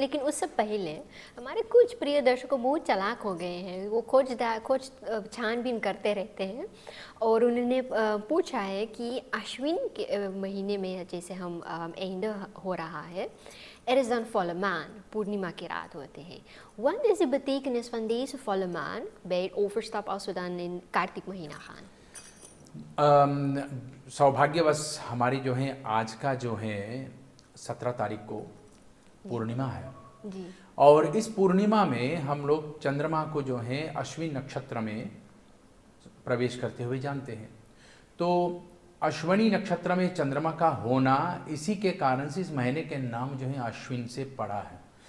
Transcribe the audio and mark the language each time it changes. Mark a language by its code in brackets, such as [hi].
[hi] लेकिन उससे पहले हमारे कुछ प्रिय दर्शकों बहुत चालाक हो गए हैं, वो खोज छानबीन करते रहते हैं और उन्होंने पूछा है कि अश्विन के महीने में जैसे हम एंड हो रहा है, [nl] er is dan volle maan, [hi] Purnima की रात होते हैं। [nl] Wat is de betekenis van deze volle maan bij het overstap als we dan in कार्तिक महीना gaan? [hi] सौभाग्यवश हमारी जो है आज का जो है 17 तारीख को पूर्णिमा है जी और इस पूर्णिमा में हम लोग चंद्रमा को जो है अश्विन नक्षत्र में प्रवेश करते हुए जानते हैं। तो अश्वनी नक्षत्र में चंद्रमा का होना इसी के कारण से इस महीने के नाम जो है अश्विन से पड़ा है।